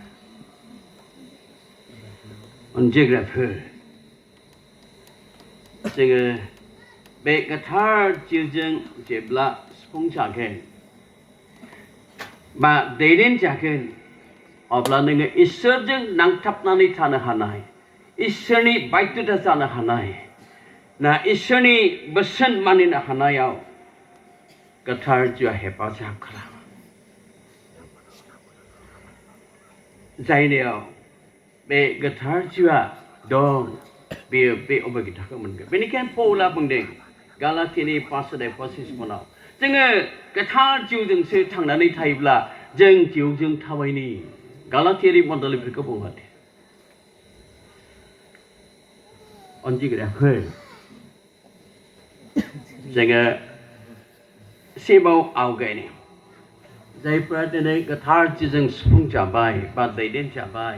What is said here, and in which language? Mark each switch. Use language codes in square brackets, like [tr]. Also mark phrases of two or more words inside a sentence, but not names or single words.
[brx] अनजिग्राफोर जोङो बे गोथार जिउजों जेब्ला सुफुं जागोन बा दैदेनजागोन अब्ला नोङो इसोरजों नांथाबनानै थानो हानाय इसोरनि बायद्धता जानो हानाय ना इसोरनि बोसोन मानिनो हानायाव गोथार जिउआ हेफाजाब खालामो जायनियाव बे गोथार जिउआ dong be obagi thakka moनगोन बेनिखायनो पौला बुंदों गालातिनि 5:25 मोनाव जोङो गोथार जिउजोंसो थांनानै थायोब्ला जों जिउजों थाबायनि गालातियारि मण्डलिफोरखौ बुंहरदों अनजिग्राफोर जोङो सेबाव आवगायनो जायफ्रा दिनै गोथार जिउजों सुफुंजाबाय बा दैदेनजाबाय